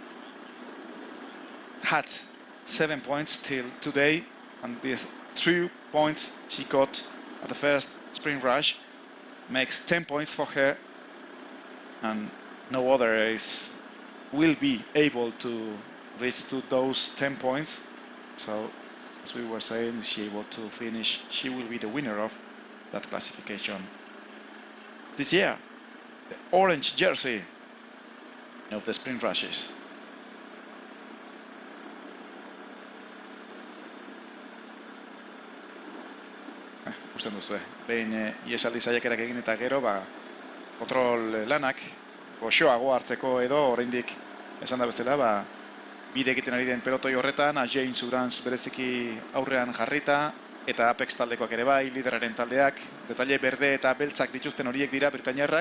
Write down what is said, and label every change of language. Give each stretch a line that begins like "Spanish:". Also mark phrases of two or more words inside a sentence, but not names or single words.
English: had 7 points till today, and these 3 points she got at the first sprint rush makes 10 points for her, and no other race will be able to reach to those 10 points. So, as we were saying, is she able to finish, she will be the winner of that classification. This year, the orange jersey of the sprint rushes.
Basque: Gusten duzu, behin iesaldi saiakerak egin eta gero, kontrol lanak goxoago hartzeko edo oraindik esan da bezala, bide egiten ari den pelotoi horretan, James Urans bereziki aurrean jarrita, eta Apex taldekoak ere bai, lideraren taldeak, detalle berde eta beltzak dituzten horiek dira britainiarrak.